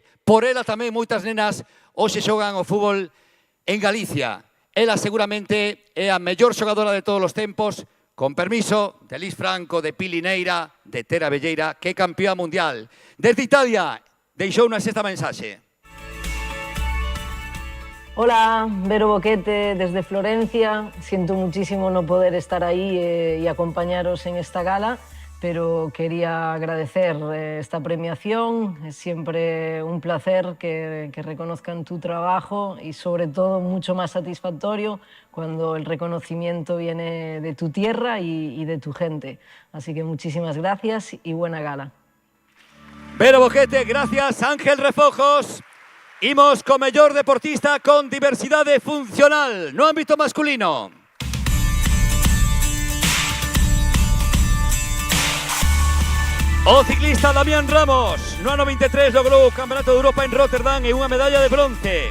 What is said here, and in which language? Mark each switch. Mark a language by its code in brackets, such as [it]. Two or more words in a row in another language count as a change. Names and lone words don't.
[gl] Por ela tamén moitas nenas hoxe xogan o fútbol en Galicia. Ela seguramente é a mellor xogadora de todos os tempos, con permiso de Lis Franco, de Pili Neira, de Tera Velleira, que é campeona mundial. Desde Italia, deixounos esta mensaxe. [es] Hola, Vero Boquete desde Florencia. Siento muchísimo no poder estar ahí y acompañaros en esta gala, pero quería agradecer esta premiación. Es siempre un placer que reconozcan tu trabajo y sobre todo mucho más satisfactorio cuando el reconocimiento viene de tu tierra y de tu gente. Así que muchísimas gracias y buena gala. Vero Boquete, gracias. Ángel Refojos. [gl] Imos co mellor deportista con diversidade funcional no ámbito masculino. O ciclista Damián Ramos, no ano 23 logrou o Campeonato de Europa en Rotterdam e unha medalla de bronce.